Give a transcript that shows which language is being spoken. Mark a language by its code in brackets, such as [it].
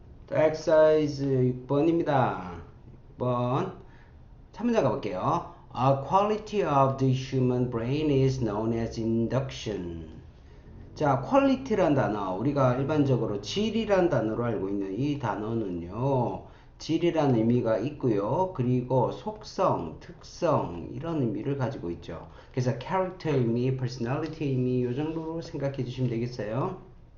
[ko] exercise 6번입니다. 6번. 참문자 가볼게요. [en] A quality of the human brain is known as induction. [ko] 자, quality란 단어, 우리가 일반적으로 질이란 단어로 알고 있는 이 단어는요, 질이란 의미가 있고요. 그리고 속성, 특성 이런 의미를 가지고 있죠. 그래서 character 의미, personality 의미 이 정도로 생각해 주시면 되겠어요.